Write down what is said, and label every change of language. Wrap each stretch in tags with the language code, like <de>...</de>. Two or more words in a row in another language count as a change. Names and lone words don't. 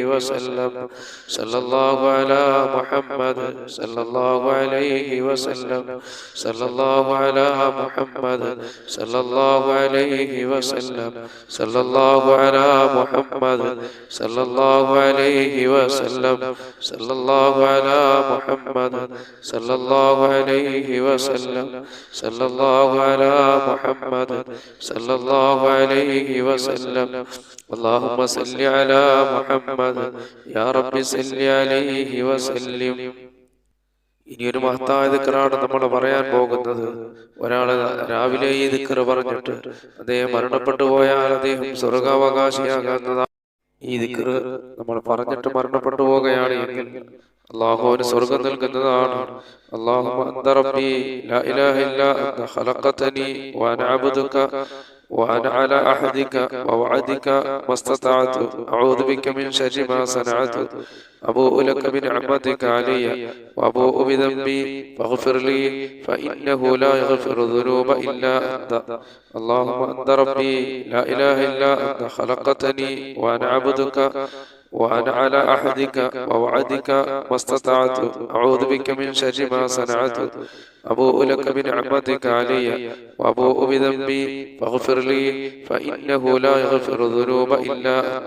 <ar>وسلم صلى الله على محمد صلى الله عليه وسلم صلى الله على محمد صلى الله عليه وسلم صلى الله على محمد صلى الله عليه وسلم صلى الله على محمد صلى الله عليه وسلم صلى الله على محمد صلى الله عليه وسلم. اللهم صل على محمد يا رب صل عليه وسلم.</ar> <ml>ഇനിയൊരു മഹത്തായ ദിക്റാണ് നമ്മൾ പറയാൻ പോകുന്നത്. ഒരാള് രാവിലെ ഈ ദിക്റ് പറഞ്ഞിട്ട് അദ്ദേഹം മരണപ്പെട്ടു പോയാൽ അദ്ദേഹം സ്വർഗാവകാശിയാകുന്നതാണ്. ഈ ദിക്റ് നമ്മൾ പറഞ്ഞിട്ട് മരണപ്പെട്ടു പോകുകയാണ് എങ്കിൽ അള്ളാഹുവിന് സ്വർഗം നൽകുന്നതാണ്.</ml> <ar>اللهم أنت ربي لا إله إلا أنت خلقتني وأنا عبدك وأنا على أحدك ووعدك ما استطعت أعوذ بك من شر ما صنعت أبوء لك بنعمتك علي وأبوء بذنبي فاغفر لي فإنه لا يغفر الذنوب إلا أنت. اللهم أنت ربي لا إله إلا أنت خلقتني وأنا عبدك وأنا على أحدك ووعدك ما استطعت أعوذ بك من شر ما صنعت أبوء لك بنعمتك علي وأبوء بذنبي فاغفر لي فإنه لا يغفر الذنوب إلا أنت.</ar>